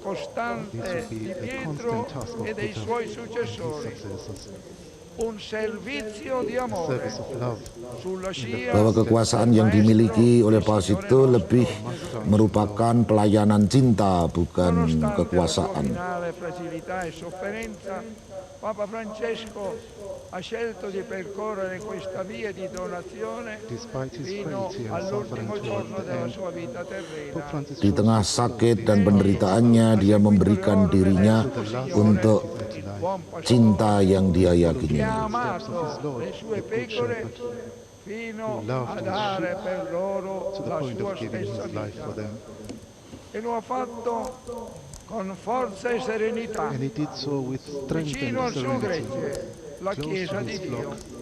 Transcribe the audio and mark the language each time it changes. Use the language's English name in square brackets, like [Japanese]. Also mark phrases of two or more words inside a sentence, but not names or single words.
[Indonesian] Bahwa kekuasaan yang dimiliki oleh paus itu lebih merupakan pelayanan cinta, bukan kekuasaan. [Italian] Papa Francesco ha scelto di percorrere questa via di donazione fino all'ultimo giorno della sua vita terrena. [Indonesian] Di tengah sakit dan penderitaannya, dia memberikan dirinya untuk cinta yang dia yakini. [Italian] Ha amato le sue pecore fino a dare per loro la sua stessa vita. E lo ha fatto con forza e serenità, vicino al suo gregge, la Chiesa di Dio.